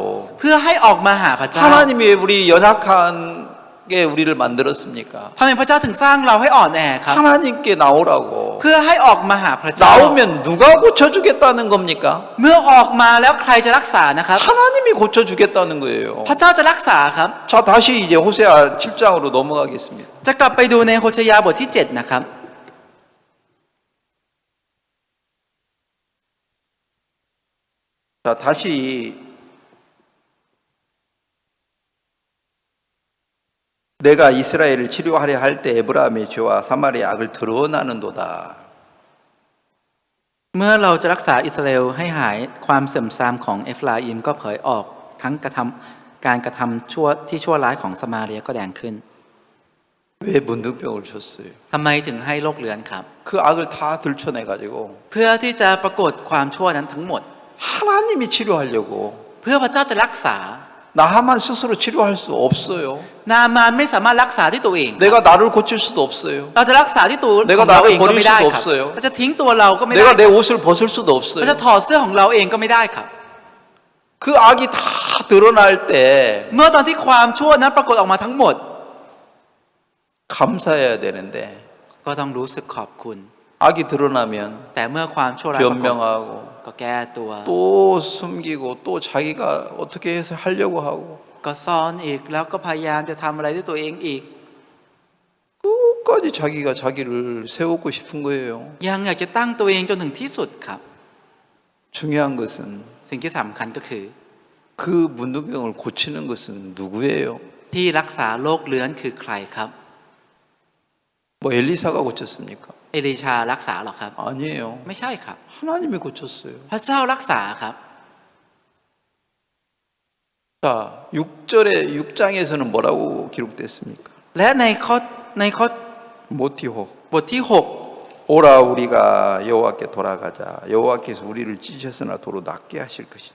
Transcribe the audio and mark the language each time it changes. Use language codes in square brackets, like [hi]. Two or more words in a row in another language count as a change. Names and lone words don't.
[th] เพื่อให้ออกมาหาพระเจ้า [ko] 하나님이 왜 우리 연약하게 우리를 만들었습니까? [th] ทำไมพระเจ้าถึงสร้างเราให้อ่อนแอครับ [ko] 하나님께 나오라고. [th] เพื่อให้ออกมาหาพระเจ้า [ko] 나오면 누가 고쳐주겠다는 겁니까? [th] เมื่อออกมาแล้วใครจะรักษานะครับ [ko] 하나님이 고쳐주겠다는 거예요. [th] พระเจ้าจะรักษาครับ [ko] 자, 다시 이제 호세아 7장으로 넘어가겠습니다. [th] จะกลับไปดูในโฮชยาบทที่ 7 นะครับ [ko] 자, 다시 내가 이스라엘을 치료하려 할 때 에브라임의 죄와 사마리아의 악을 드러나는도다. [th] เมื่อเราจะรักษาอิสราเอลให้หายความเสื่อมทรามของเอฟราอิมก็เผยออกทั้งการกระทำชั่วที่ชั่วร้ายของสมาเรียก็แดงขึ้น [ko] 왜 문둥병을 줬어요? [th] ทำไมถึงให้โรคเรื้อนครับ [ko] 그 악을 다 들춰내 가지고 [th] เพื่อที่จะปรากฏความชั่วนั้นทั้งหมด [ko] 하나님이 치료하려고 [th] เพื่อพระเจ้าจะรักษา [ko] 나만 스스로 치료할 수 없어요. [th] นามานไม่สามารถรักษาด้วยตัวเอง [ko] 내가 나를 고칠 수도 없어요. [th] เราจะรักษาที่ตัว [ko] 내가 [th] ของเราเองก็ไม่ได้ [ko] 나를 [th] ครับ [ko] 버릴 수도 없어요. [th] เราจะทิ้งตัวเราก็ไม่ได้ [ko] 내가 내 옷을 벗을 수도 없어요. [th] เราจะถอดเสื้อของเราเองก็ไม่ได้ครับ [ko] 그 악이 다 드러날 때 [th] เมื่อตอนที่ความชั่วนั้นปรากฏออกมาทั้งหมด [ko] 감사해야 되는데 [th] ก็ต้องรู้สึกขอบคุณ [ko] 악이 드러나면 [th] แต่เมื่อความชั่วร้ายปรากฏ [ko] 변명하고 [th] ก็แก้ตัว [ko] 또 숨기고 또 자기가 어떻게 해서 하려고 하고 [th] ก็ซ่อนอีกแล้วก็พยายามจะทำอะไรด้วยตัวเองอีก [ko] 끝까지 자기가 자기를 세우고 싶은 거예요. [th] ยังอยากจะตั้งตัวเองจนถึงที่สุดครับ [ko] 중요한 것은 [th] สิ่งที่สำคัญก็คือ [ko] 그 문둥병을 고치는 것은 누구예요? [th] ที่รักษาโรคเรื้อนคือใครครับ [ko] 뭐 엘리사가 고쳤습니까? [th] เอลีชารักษาหรอครับ [ko] 아니에요. [th] ไม่ใช่ครับ [ko] 하나님이 고쳤어요. [th] พระเจ้ารักษาครับ [ko] 자, 6장에서는 뭐라고 기록됐습니까? [th] และในข้อ 모티호. บทที่ [ko] 오라 우리가 여호와께 돌아가자. 여호와께서 우리를 찢으셨으나 도로 낫게 하실 것이니.